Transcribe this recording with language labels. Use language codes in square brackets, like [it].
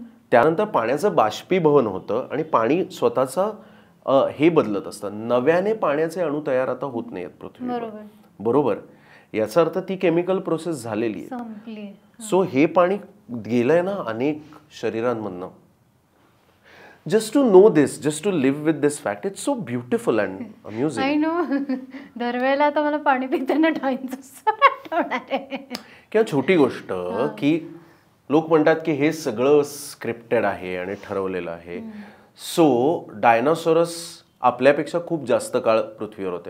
[mr] त्यानंतर पाण्याचं बाष्पीभवन होतं आणि पाणी स्वतःचा हे बदलत असतं. नव्याने पाण्याचे अणू तयार आता होत नाहीत पृथ्वीवर. बरोबर. याचा अर्थ ती केमिकल प्रोसेस झालेली आहे. सो हे पाणी गेलंय ना अनेक शरीरांमधनं. [en] Just to know this, just to live with this fact, it's so beautiful and amusing. I know. [mr] दरवेळेला आता मला पाणी पिताना किंवा छोटी गोष्ट की लोक म्हणतात की हे सगळं स्क्रिप्टेड आहे आणि ठरवलेलं आहे. सो डायनासॉरस आपल्यापेक्षा खूप जास्त काळ पृथ्वीवर होते.